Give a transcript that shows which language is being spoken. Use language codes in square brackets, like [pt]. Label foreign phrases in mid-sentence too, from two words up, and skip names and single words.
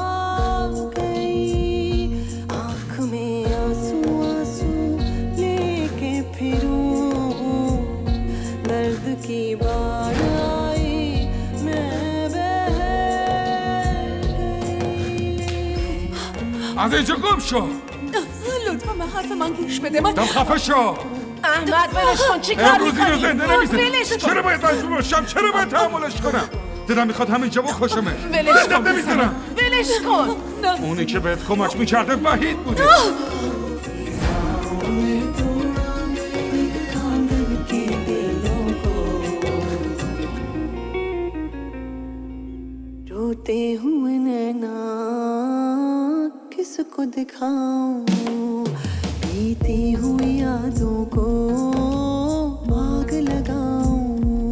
[hi] की बार आई मैं बह गई. [fa] از اینجا گم شو. لطفا به حرف من گوش بده. من خفه شو. احمد ولش کن، چی کار امروز اینو زنده میکنی؟ نمیذارم. چرا باید مجبور باشم؟ چرا باید تحملش کنم؟ دلم میخواد همینجا بکشمش. ولش کن نمیذارم. ولش کن. اونی که بهت کمک میکرده وحید بوده. [hi] रोते हुए नैना किसको दिखाऊं, बीती हुई यादों को आग लगाऊं।